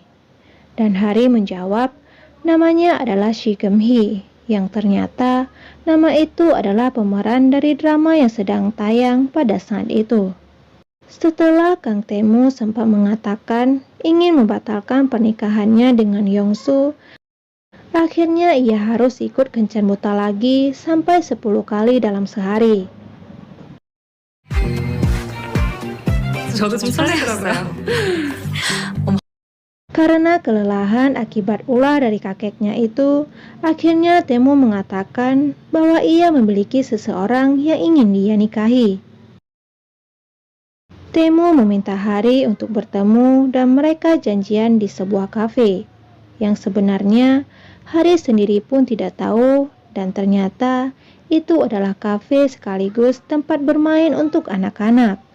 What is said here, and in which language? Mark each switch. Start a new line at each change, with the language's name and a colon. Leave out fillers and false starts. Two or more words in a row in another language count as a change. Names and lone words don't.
Indonesian: Dan Hari menjawab namanya adalah Shi Geum-hee, yang ternyata nama itu adalah pemeran dari drama yang sedang tayang pada saat itu. Setelah Kang Tae-moo sempat mengatakan ingin membatalkan pernikahannya dengan Young-soo, akhirnya ia harus ikut kencan buta lagi sampai 10 kali dalam sehari.
Korean: 저도 좀 설레더라고요.
Indonesian: Karena kelelahan akibat ulah dari kakeknya itu, akhirnya Tae-moo mengatakan bahwa ia memiliki seseorang yang ingin dia nikahi. Tae-moo meminta Hari untuk bertemu dan mereka janjian di sebuah kafe, yang sebenarnya Hari sendiri pun tidak tahu, dan ternyata itu adalah kafe sekaligus tempat bermain untuk anak-anak.